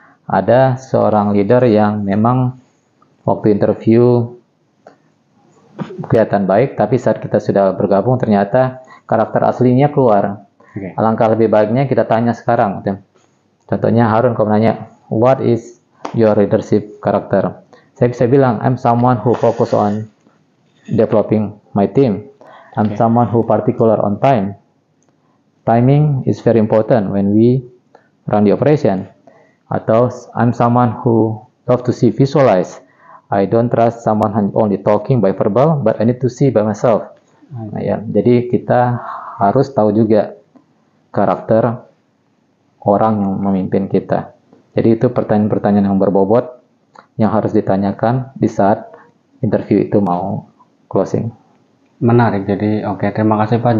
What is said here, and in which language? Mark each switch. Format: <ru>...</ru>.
<id>Ada seorang leader yang memang waktu interview kelihatan baik, tapi saat kita sudah bergabung ternyata karakter aslinya keluar. Alangkah lebih baiknya kita tanya sekarang. Contohnya Harun, kamu nanya,</id> <en>what is your leadership character?</en> <id>Saya bisa bilang,</id> <en>I'm someone who focus on developing my team. I'm someone who particular on time. Timing is very important when we run the operation.</en> <id>Atau</id> <en>I'm someone who love to see visualize. I don't trust someone only talking by verbal, but I need to see by myself.</en> <id>Jadi kita harus tahu juga karakter orang yang memimpin kita. Jadi itu pertanyaan-pertanyaan yang berbobot yang harus ditanyakan di saat interview itu mau closing. Menarik. Jadi terima kasih Pak.</id>